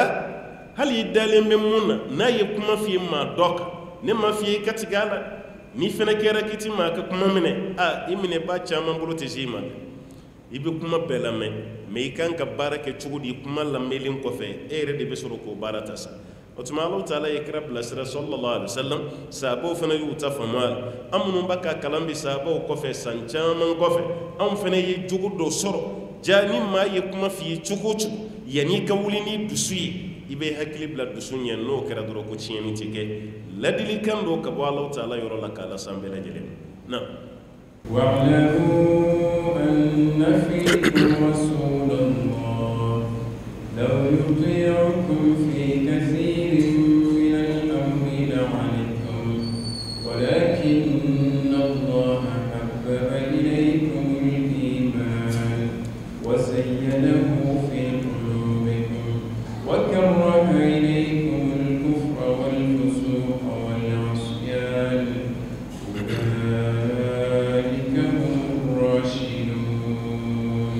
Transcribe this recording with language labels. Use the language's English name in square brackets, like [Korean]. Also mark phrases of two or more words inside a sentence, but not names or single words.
[Bambara] hali i dalen bɛ mun na n'a ye kuma f'i ye maa dɔ kan ne ma f'i ye i ka tigɛ a la n'i fana kɛra k'i ti maa ka kuma minɛ i minɛba caman bolo tɛ se i ma dɛ i bɛ kuma bɛɛ lamɛn mɛ i kan ka baara kɛ cogo di kuma lamɛnlen kɔfɛ e yɛrɛ de bɛ sɔrɔ k'o baara ta sa o tuma Alahu Taala ye kira bilasira [Arabic] صلى الله عليه وسلم [Bambara] sahabaw fana y'u ta faamu a la an minnu bɛ ka kalan bi sahabaw kɔfɛ san caman kɔfɛ anw fana ye jogo dɔ sɔrɔ ja ni maa ye kuma f'i ye cogo o cogo yanni i ka wuli ni dusu ye i bɛ hakili bila dusu ɲɛ n'o kɛra dɔrɔn ko tiɲɛni tɛ kɛ ladilikan dɔ ka bɔ Alahu Taala yɔrɔ la k'a lase an bɛɛ lajɛlen ma [Arabic] واعلموا أن فيكم رسول الله لو يطيعكم في كثير من الأمر لعنتم ولكن الله حبب إليكم الإيمان وزينه في قلوبكم وكره إليكم الكفر والفسوق والعصيان أولئك هم الراشدون